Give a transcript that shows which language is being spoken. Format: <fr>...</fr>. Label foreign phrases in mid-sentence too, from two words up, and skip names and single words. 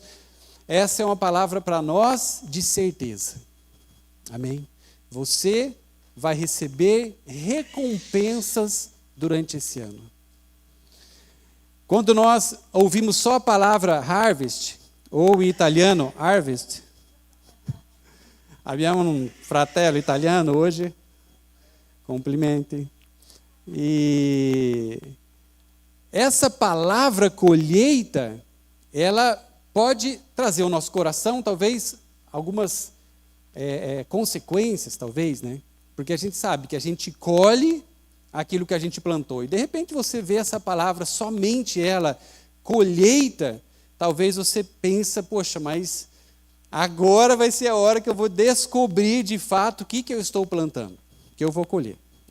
<pt>Essa é uma palavra para nós de certeza. Amém? Você vai receber recompensas durante esse ano. Quando nós ouvimos só a palavra harvest, ou em italiano harvest, abbiamo um</pt> <it>fratello italiano</it> <pt>hoje, complimenti. E essa palavra colheita, ela pode trazer ao nosso coração, talvez, algumas consequências, talvez, né? Porque a gente sabe que a gente colhe aquilo que a gente plantou. E de repente você vê essa palavra, somente ela, colheita, talvez você pensa, poxa, mas agora vai ser a hora que eu vou descobrir de fato o que eu estou plantando, que eu vou colher.</pt>